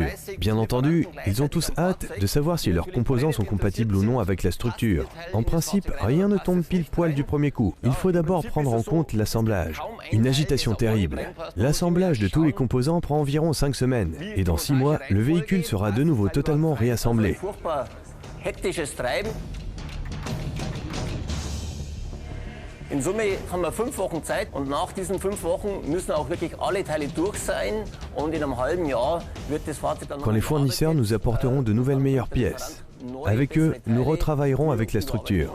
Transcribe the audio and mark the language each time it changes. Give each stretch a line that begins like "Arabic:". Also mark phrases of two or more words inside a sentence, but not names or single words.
French: Bien entendu, ils ont tous hâte de savoir si leurs composants sont compatibles ou non avec la structure. En principe, rien ne tombe pile poil du premier coup. Il faut d'abord prendre en compte l'assemblage. Une agitation terrible. L'assemblage de tous les composants prend environ 5 semaines. Et dans 6 mois, le véhicule sera de nouveau totalement réassemblé.
German: In Summe haben wir 5 Wochen Zeit und nach diesen 5 Wochen müssen auch wirklich alle Teile durch sein und in einem halben Jahr wird das Fahrzeug dann...
French: Quand les fournisseurs nous apporteront de nouvelles meilleures pièces. Avec eux, nous retravaillerons avec la structure.